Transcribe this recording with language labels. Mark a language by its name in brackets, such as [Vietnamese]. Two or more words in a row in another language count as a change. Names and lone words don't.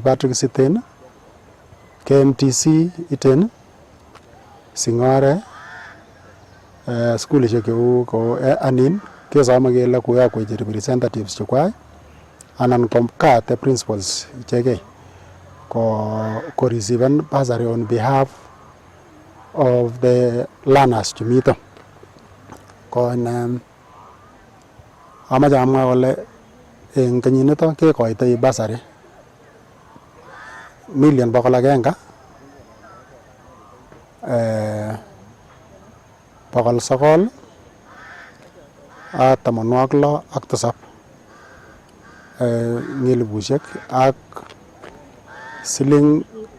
[Kalenjin] Patrick's iten, KMTC iten, Sing'ore, skulishek cheu ko anin kesome kele koyokwech representatives chekwai anan komkate principals ichegei ko receiven [English] bursary on behalf of the learners [Kalenjin] chemito kon amache amwa kole eng kenyinito kekoitoi basari million 100 967 ngelibushek ak siling